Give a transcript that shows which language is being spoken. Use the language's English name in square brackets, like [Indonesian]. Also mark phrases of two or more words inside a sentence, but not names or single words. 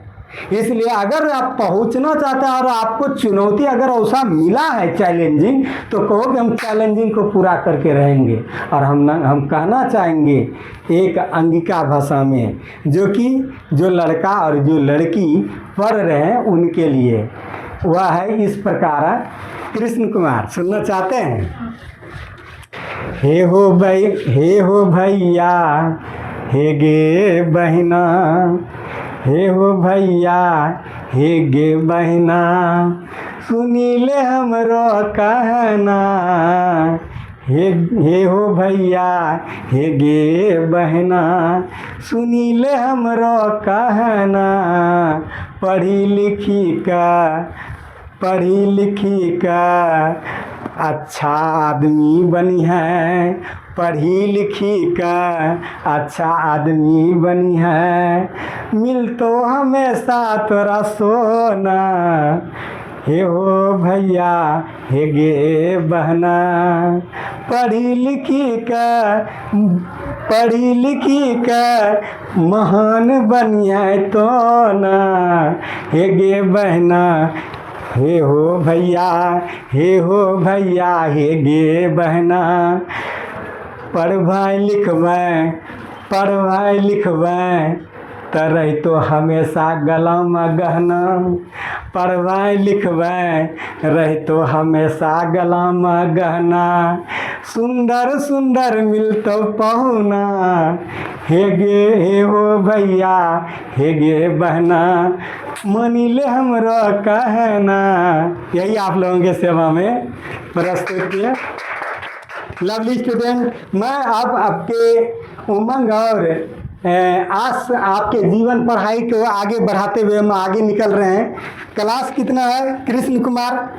[Hindi] इसलिए अगर आप पहुंचना चाहते हैं और आपको चुनौती अगर ऐसा मिला है चैलेंजिंग, तो कहो कि हम चैलेंजिंग को पूरा करके रहेंगे। और हम कहना चाहेंगे एक अंगिका भाषा में, जो लड़का और जो लड़की पढ़ रहे हैं उनके लिए, वह है इस प्रकार। कृष्ण कुमार सुनना चाहते हैं? [Angika] हे हो भैया, हे गे बहिना, हे हो भैया, हे गे बहिना, सुनी ले हमरो कहना। हे हो भैया, हे गे बहिना, सुनी ले हमरो कहना। पढ़ी लिखी का अच्छा आदमी बनी है, पढ़ी लिखी का अच्छा आदमी बनी है, मिल तो हमेशा तोरा सोना। हे हो भैया, हे गे बहना, पढ़ी लिखी का महान बनिए तो ना। हे गे बहना, हे हो भैया, हे गे बहना, पढ़बै लिखबै तरह तो हमेशा गला में गहना। पढ़बै लिखबै रह तो हमेशा गला में गहना। सुंदर मिलतो पहुना। हे हो भैया, हे गे बहना, मानी ले हमरो कहना। [Hindi] यही आप लोगों के सेवा में प्रस्तुत किया। [English] lovely student, [Hindi] मैं अब आपके उमंग और आस आपके जीवन पढ़ाई को आगे बढ़ाते हुए हम आगे निकल रहे हैं। क्लास कितना है कृष्ण कुमार?